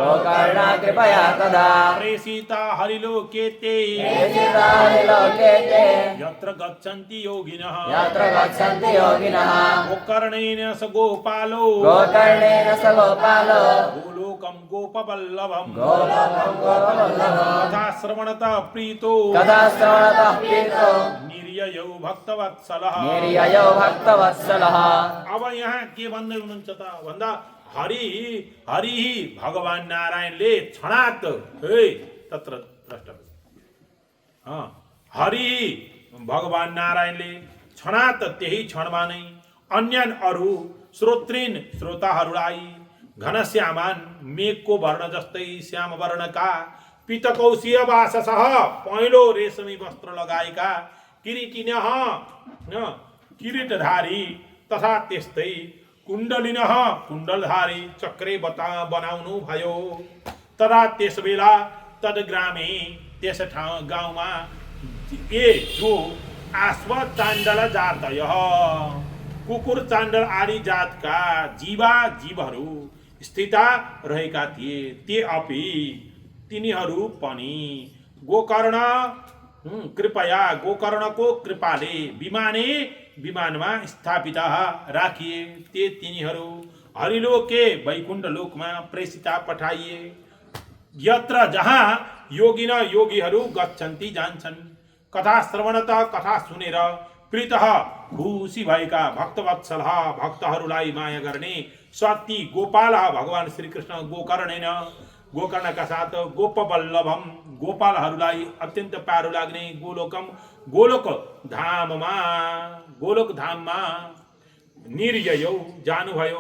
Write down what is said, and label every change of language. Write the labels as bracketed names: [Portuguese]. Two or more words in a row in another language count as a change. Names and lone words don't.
[Sanskrit] प्रेषिता हरिलोके ते यत्र गच्छन्ति योगिनः गोकर्णेन स गोपालो गोलोकं गोपवल्लभं तथा श्रवणतः प्रीतो निर्ययौ भक्तवत्सलः। [Nepali] अब यहाँ के भन्दै हुनुहुन्छ त भन्दा हरि भगवान नारायणले [Sanskrit] क्षणात् तत्र द्रष्टव्य। [Nepali] हरि भगवान नारायणले क्षणात् त्यही क्षणमा नै अन्य अरू श्रोताहरूलाई घनश्यामान मेघको वर्ण जस्तै श्याम वर्णका [Sanskrit] पीतकौशीय वाससः [Nepali] पहेँलो रेशमी वस्त्र लगाएका किरीटिनः किरीटधारी तथा त्यस्तै कुण्डलिनः कुण्डलधारी चक्रे बनाउनु भयो। तदा त्यस बेला तद्ग्रामे त्यस गाउँमा जो [Sanskrit] आश्वचाण्डल जातयः [Nepali] कुकुर चाण्डल आदि जातका जीवहरू स्थिता रहेका थिए। [Sanskrit] ते अपि [Nepali] तिनीहरू पनि गोकर्ण गोकर्णको कृपाले विमानमा स्थापिता राखिए। ते तिनीहरू हरिलोके वैकुण्ठ लोकमा प्रेषिता पठाइए। यत्र जहाँ योगीहरू गच्छन्ति जान्छन्। कथा श्रवणतः कथा सुनेर प्रीतः खुसी भएका भक्तवत्सलः भक्तहरूलाई माया गर्ने सती गोपाल भगवान श्रीकृष्ण गोकर्णका साथ गोपवल्लभम गोपालहरूलाई अत्यन्त प्यारो लाग्ने गोलोक धाममा निर्ययौ जानुभयो।